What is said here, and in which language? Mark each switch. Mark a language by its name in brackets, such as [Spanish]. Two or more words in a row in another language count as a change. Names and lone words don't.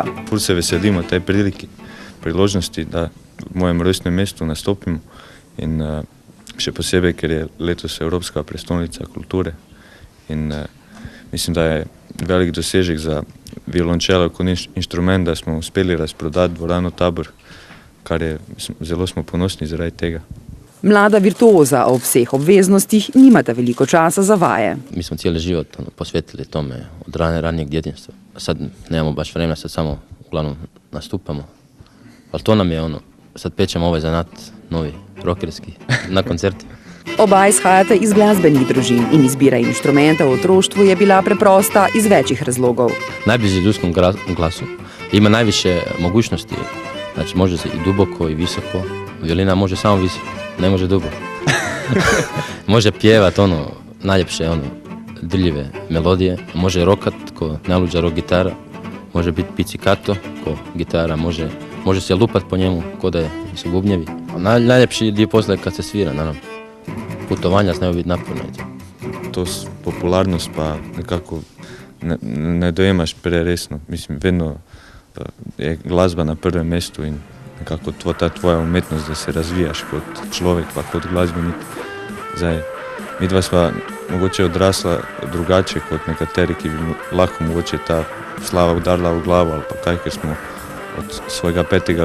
[Slovenian] Ful se veselimo tej priložnosti, da v mojem rojstnem mestu nastopimo in še posebej, ker je letos Evropska prestolnica kulture in mislim, da je velik dosežek za violončelo kot inštrument, da smo uspeli razprodati dvorano Tabor, kar je, zelo smo ponosni zaradi tega. Mlada virtuoza ob vseh obveznostih nimata veliko časa za vaje. [Croatian] Mi smo cijeli život posvetili tome od ranijeg djetinjstva. Sad nemamo baš vremena, sad samo uglavnom nastupamo. Ali to nam je sad pečemo ovaj zanat novi, rockerski, na koncertima. [Slovenian] Oba izhajata iz glasbenih družin in izbira inštrumenta v otroštvu je bila preprosta iz večjih razlogov. [Croatian] Najbliži ljudskom glasu ima najviše mogućnosti, znači može se i duboko i visoko, violina može samo visoko, ne može duboko. Može pjevat najljepše drljive melodije, može rokat ko najluđa rock gitara, može biti pizzicato ko gitara, može se lupat po njemu ko da su bubnjevi. Najljepši dio posla je kad se svira, naravno. Putovanja znaju biti naporno. [Slovenian] To popularnost pa nekako ne dojemaš preresno. Mislim, vedno je glasba na prvem mestu in nekako ta tvoja umetnost, da se razvijaš kot človek pa kot glasbenik. Zdaj, midva sva mogoče odrasla drugače kot nekateri, ki bi lahko mogoče ta slava udarila v glavo ali pa kaj, ker smo od svojega 5.